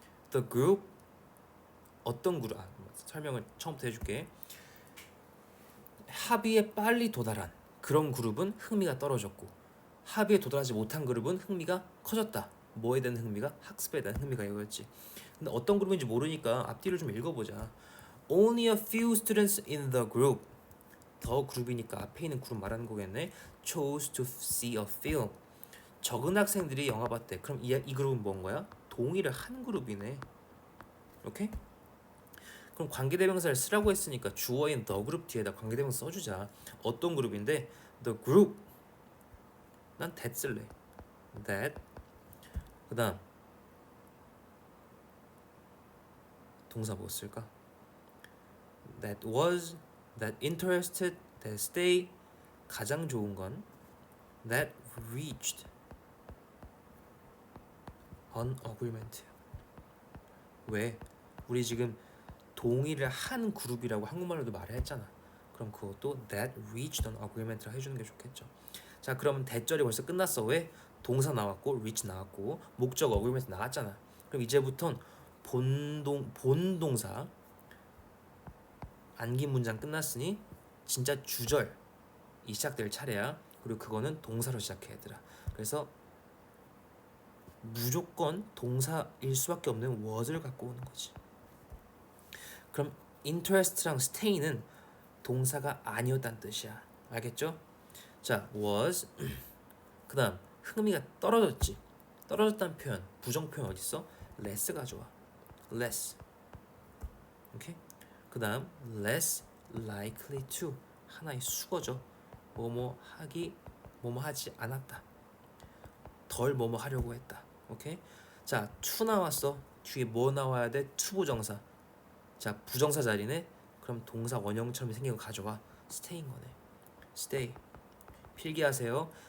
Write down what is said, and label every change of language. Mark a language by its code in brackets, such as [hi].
[en] The group [ko] 어떤 그룹? 설명을 처음부터 해줄게. 합의에 빨리 도달한 그런 그룹은 흥미가 떨어졌고 합의에 도달하지 못한 그룹은 흥미가 커졌다. 뭐에 대한 흥미가? 학습에 대한 흥미가 이거였지. 근데 어떤 그룹인지 모르니까 앞뒤를 좀 읽어보자. [en] Only a few students in the group. [ko] 더 그룹이니까 앞에 있는 그룹 말하는 거겠네. [en] chose to see a film. [ko] 적은 학생들이 영화 봤대. 그럼 이 그룹은 뭔 거야? 동의를 한 그룹이네. 오케이? 그럼 관계대명사를 쓰라고 했으니까 주어인 the group 뒤에다 관계대명사 써주자. 어떤 그룹인데? [en] The group. [ko] 난 that 쓸래. that. 그 다음 동사 뭐 쓸까? [en] That was, that interested, that stay. [ko] 가장 좋은 건 [en] that reached an agreement. [ko] 왜? 우리 지금 동의를 한 그룹이라고 한국말로도 말을 했잖아. 그럼 그것도 [en] that reached an agreement [ko] 라 해주는 게 좋겠죠. 자, 그러면 대절이 벌써 끝났어. 왜? 동사 나왔고 reach 나왔고 목적 agreement 나왔잖아. 그럼 이제부턴 본동사 안긴 문장 끝났으니 진짜 주절이 시작될 차례야. 그리고 그거는 동사로 시작해 얘들아. 그래서 무조건 동사일 수밖에 없는 was를 갖고 오는 거지. 그럼 interest랑 stay는 동사가 아니었다는 뜻이야. 알겠죠? 자, was. 그 다음 흥미가 떨어졌지. 떨어졌다는 표현, 부정 표현 어디 있어? less 가져와. less. 오케이? 그 다음 [en] less likely to. [ko] 하나의 수거죠. 뭐뭐 하기, 뭐뭐 하지 않았다. 덜 뭐뭐 하려고 했다. 오케이? 자, to 나왔어. 뒤에 뭐 나와야 돼? 투부정사. 자, 부정사 자리네. 그럼 동사 원형처럼 생긴 거 가져와. stay인 거네. stay. 필기하세요.